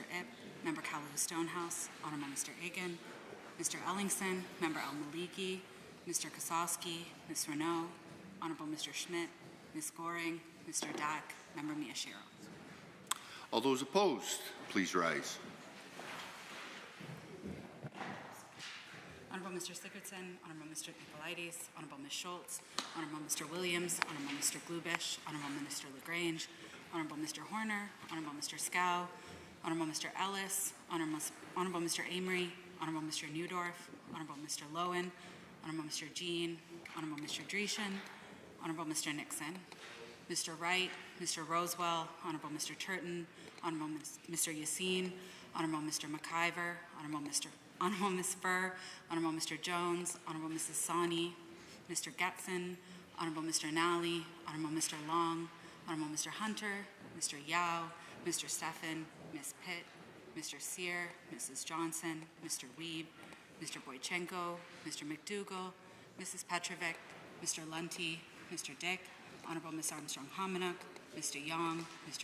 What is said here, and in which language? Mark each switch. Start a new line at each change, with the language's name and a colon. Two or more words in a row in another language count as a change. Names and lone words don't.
English: Ip, Member Calhoun Stonehouse, Honourable Mr. Egan, Mr. Ellingson, Member El-Maliki, Mr. Kosowski, Ms. Renault, Honourable Mr. Schmidt, Ms. Goring, Mr. Dack, Member Miyashiro. All those opposed, please rise. Honourable Mr. Sigurdsson, Honourable Mr. Nicolaides, Honourable Ms. Schultz, Honourable Mr. Williams, Honourable Mr. Glubish, Honourable Minister LaGrange, Honourable Mr. Horner, Honourable Mr. Scow, Honourable Mr. Ellis, Honourable Mr. Amory, Honourable Mr. Newdorf, Honourable Mr. Lowen, Honourable Mr. Jean, Honourable Mr. Dreeshen, Honourable Mr. Nixon, Mr. Wright, Mr. Rosewell, Honourable Mr. Turton, Honourable Mr. Yassine, Honourable Mr. McIver, Honourable Ms. Furr, Honourable Mr. Jones, Honourable Mrs. Sawney, Mr. Getson, Honourable Mr. Nally, Honourable Mr. Long, Honourable Mr. Hunter, Mr. Yao, Mr. Steffen, Ms. Pitt, Mr. Sear, Mrs. Johnson, Mr. Weeb, Mr. Boychenko, Mr. McDougall, Mrs. Petrovic, Mr. Lunty, Mr. Dick, Honourable Ms. Armstrong-Hominook, Mr. Young, Mr.